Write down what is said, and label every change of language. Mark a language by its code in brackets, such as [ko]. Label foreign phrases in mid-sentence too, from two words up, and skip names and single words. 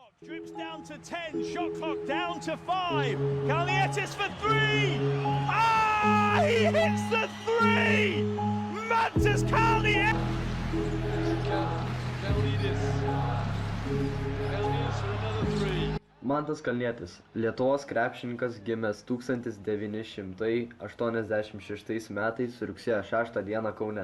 [en] Drips down to 10, shot clock down to 5. Kalnietis for 3. He hits the 3. Mantas Kalnietis. [lt] Mantas Kalnietis, Lietuvos krepšininkas, gimęs 1986 metais rugsėjo 6 dieną Kaune.